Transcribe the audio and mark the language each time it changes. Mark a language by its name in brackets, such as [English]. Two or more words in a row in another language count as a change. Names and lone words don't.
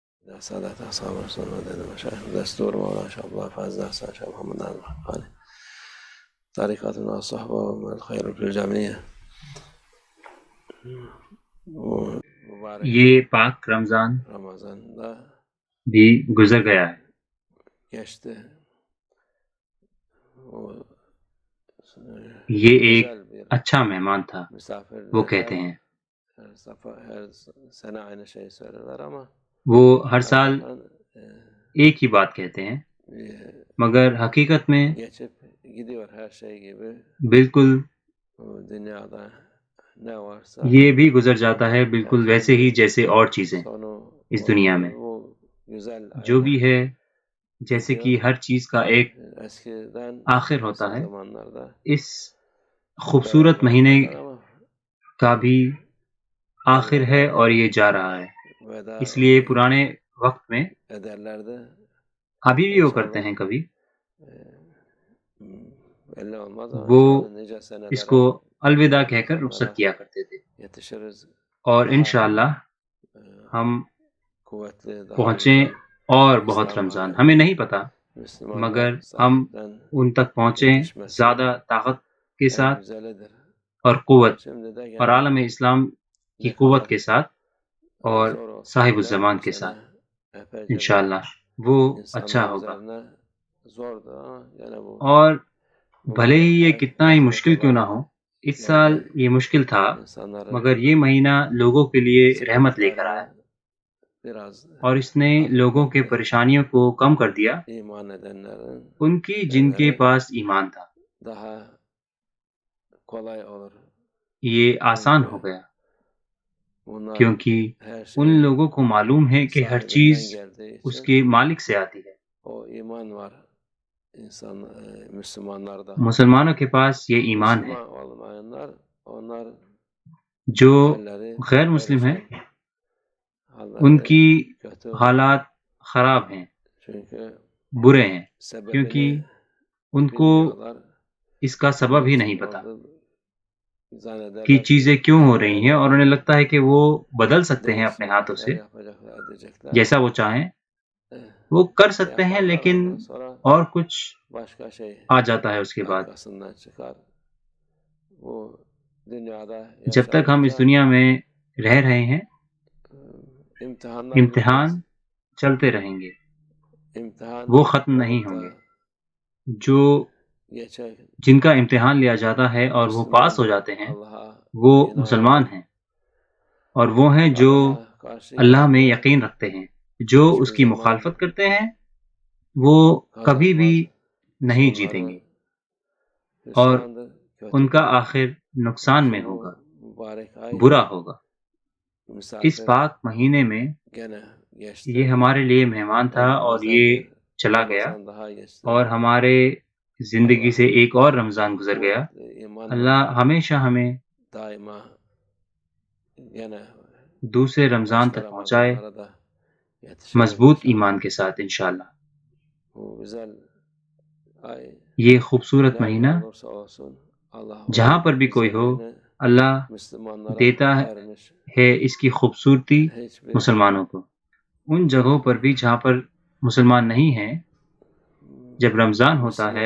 [Arabic] سادة أصحاب رسول الله مشايخ دستور مولانا شيخ عبد الله فاز حسن شيخ محمد علي طريقتنا الصحبة والخير في الجميع. [Urdu] یہ پاک رمضان رمضان بھی گزر گیا ہے. [Turkish] geçti. [Urdu] یہ ایک اچھا مہمان تھا. وہ کہتے ہیں [Turkish] her sene aynı şeyi söylerler ama [Urdu] وہ ہر سال ایک ہی بات کہتے ہیں، مگر حقیقت میں [Turkish] geçip gidiyor her şey gibi. [Urdu] بالکل [Turkish] Dünyada ne varsa [Urdu] یہ بھی گزر جاتا ہے بالکل ویسے ہی جیسے اور چیزیں [Turkish] sonu [Urdu] اس دنیا میں. [Turkish] bu güzel [Urdu] جو بھی ہے جیسے کہ ہر چیز کا ایک [Turkish] eskiden [Urdu] آخر ہوتا [Turkish] eski [Urdu] ہے، [Turkish] zamanlarda [Urdu] اس خوبصورت مہینے [Turkish] ama [Urdu] کا بھی آخر ہے اور یہ جا رہا ہے. [Turkish] veda [Urdu] اس لیے پرانے وقت میں [Turkish] ederlerdi. [Urdu] ابھی بھی وہ کرتے ہیں کبھی، [Turkish] Belli olmaz ama [Urdu] وہ [Turkish] inşallah nice [Urdu] اس [Turkish] senelere [Urdu] کو الوداع کہہ کر رخصت کیا کرتے تھے. [Turkish] yetişiriz. [Urdu] اور [Turkish] Daha [Urdu] انشاءاللہ ہم [Turkish] kuvvetli, daha [Urdu] پہنچیں [Turkish] güzel [Urdu] اور بہت [Turkish] İslam [Urdu] رمضان [Turkish] alemi, [Urdu] ہمیں نہیں پتا، [Turkish] Müslümanlar [Urdu] مگر ہم [Turkish] sahipten [Urdu] ان تک پہنچیں [Turkish] yetişmesi [Urdu] زیادہ طاقت کے [Turkish] en [Urdu] ساتھ [Turkish] güzelidir. [Urdu] اور قوت [Turkish] Şimdi de [Urdu] اور [Turkish] gene [Urdu] عالم اسلام کی [Turkish] ne [Urdu] قوت [Turkish] kadar [Urdu] کے ساتھ اور [Turkish] zor olsa [Urdu] صاحب [Turkish] bile [Urdu] الزمان [Turkish] bu [Urdu] کے [Turkish] sene [Urdu] ساتھ [Turkish] epeyce [Urdu] انشاءاللہ وہ اچھا [Turkish] insanlar [Urdu] ہوگا. [Turkish] üzerine zordu ama gene bu [Urdu] اور بھلے ہی یہ [Turkish] mübarek ay [Urdu] کتنا ہی مشکل [Turkish] rahmet [Urdu] کیوں نہ [Turkish] olarak [Urdu] ہو، اس سال [Turkish] geldi. [Urdu] یہ مشکل تھا، [Turkish] İnsanları [Urdu] مگر یہ مہینہ لوگوں کے لیے رحمت لے کر آیا [Turkish] sıkıntılarını biraz [Urdu] اور اس نے لوگوں کے [Turkish] hafifletti. [Urdu] پریشانیوں کو کم کر دیا، [Turkish] İman edenlerin [Urdu] ان کی جن کے [Turkish] şeyleri [Urdu] پاس ایمان تھا. [Turkish] daha kolay olur. [Urdu] یہ آسان [Turkish] Çünkü [Urdu] ہو گیا [Turkish] bunlar [Urdu] کیونکہ [Turkish] her [Urdu] ان [Turkish] şeyin [Urdu] لوگوں کو معلوم ہے کہ ہر چیز [Turkish] sahibinden geldiği [Urdu] اس [Turkish] için [Urdu] کے مالک سے آتی ہے. [Turkish] o iman var insan Müslümanlarda. [Urdu] مسلمانوں کے پاس یہ ایمان ہے. [Turkish] Müslüman olmayanlar onlar [Urdu] جو [Turkish] halleri [Urdu] غیر مسلم ہیں [Turkish] perişan, [Urdu] ان [Turkish] halleri [Urdu] کی [Turkish] kötü. [Urdu] حالات خراب ہیں، [Turkish] Çünkü [Urdu] برے ہیں، [Turkish] sebebini [Urdu] کیونکہ ان کو [Turkish] bilmiyorlar. [Urdu] اس کا سبب ہی [Turkish] Onun [Urdu] نہیں [Turkish] için [Urdu] پتا [Turkish] oldu zannederler [Urdu] کہ [Turkish] ki [Urdu] چیزیں کیوں ہو رہی ہیں، اور [Turkish] ellerinde [Urdu] انہیں لگتا ہے کہ وہ بدل سکتے ہیں اپنے ہاتھوں [Turkish] değişiklikler [Urdu] سے [Turkish] yapacaklar, edecekler. [Urdu] جیسا وہ چاہیں وہ کر سکتے ہیں، [Turkish] Yaparlar [Urdu] لیکن [Turkish] ondan sonra [Urdu] اور کچھ [Turkish] başka şey [Urdu] آ جاتا ہے اس کے بعد. [Turkish] arkasından çıkar. Bu dünyada [Urdu] جب تک ہم اس [Turkish] yaşadıkça [Urdu] دنیا میں رہ رہے ہیں [Turkish] imtihanlar bitmez. [Urdu] امتحان چلتے رہیں گے، [Turkish] İmtihan [Urdu] وہ ختم نہیں [Turkish] olup [Urdu] ہوں [Turkish] da [Urdu] گے. جو [Turkish] geçen [Urdu] جن کا امتحان لیا جاتا ہے اور وہ پاس ہو [Turkish] Müslümandır. [Urdu] جاتے ہیں [Turkish] Allah'a [Urdu] وہ [Turkish] inanandır. [Urdu] مسلمان ہیں، اور وہ ہیں جو [Turkish] Allah'a karşı [Urdu] اللہ میں [Turkish] gelenler [Urdu] یقین رکھتے ہیں. جو اس [Turkish] hiçbir [Urdu] کی [Turkish] zaman [Urdu] مخالفت کرتے ہیں وہ کبھی بھی [Turkish] kazanmaz. [Urdu] نہیں جیتیں گے [Turkish] Sonları [Urdu] اور [Turkish] hüsrandır, [Urdu] ان کا [Turkish] kötüdür. [Urdu] آخر [Turkish] Onun [Urdu] نقصان میں [Turkish] için [Urdu] ہوگا، [Turkish] bu mübarek ay [Urdu] برا ہوگا. اس [Turkish] misafir [Urdu] پاک مہینے میں [Turkish] gene geçti. [Urdu] یہ ہمارے لیے مہمان تھا اور [Turkish] Ömrümüzden [Urdu] یہ [Turkish] bir [Urdu] چلا گیا، [Turkish] Ramazan daha geçti. [Urdu] اور ہمارے زندگی سے [Turkish] Allah [Urdu] ایک اور رمضان گزر گیا. [Turkish] kuvvetli imanla [Urdu] اللہ ہمیشہ ہمیں [Turkish] daima gene [Urdu] دوسرے رمضان [Turkish] başka [Urdu] تک پہنچائے [Turkish] Ramazanlara da yetişiriz [Urdu] مضبوط [Turkish] inşallah. [Urdu] ایمان کے ساتھ انشاءاللہ. [Turkish] Bu güzel ay [Urdu] یہ خوبصورت [Turkish] nerede [Urdu] مہینہ [Turkish] olursa olsun Allah [Urdu] جہاں [Turkish] o [Urdu] پر بھی کوئی ہو، [Turkish] güzelliğini [Urdu] اللہ [Turkish] Müslümanlara [Urdu] دیتا [Turkish] vermiş. [Urdu] ہے اس کی خوبصورتی [Turkish] Hiçbir [Urdu] مسلمانوں کو. ان جگہوں پر بھی جہاں پر مسلمان نہیں ہیں، جب رمضان ہوتا ہے